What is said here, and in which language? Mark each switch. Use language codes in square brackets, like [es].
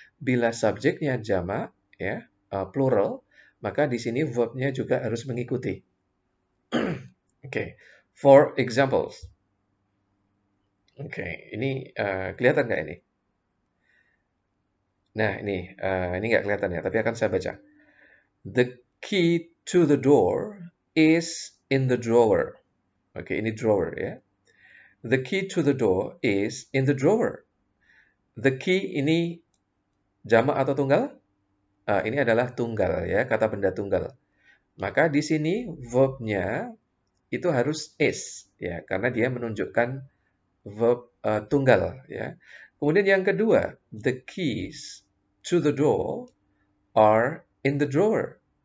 [id] Bila subjeknya jamak, ya, plural, maka di sini verbnya juga harus mengikuti. Oke, [en] for examples. [id] Oke, ini kelihatan nggak ini? Nah, ini nggak kelihatan ya, tapi akan saya baca. [en] The key to the door is in the drawer. [id] Oke, ini drawer ya. [en] The key to the door is in the drawer. [id] The key ini jamak atau tunggal? Ini adalah tunggal ya, kata benda tunggal. Maka di sini verbnya itu harus is ya, karena dia menunjukkan verb tunggal ya. Kemudian yang kedua, [en] the keys to the door are in the drawer.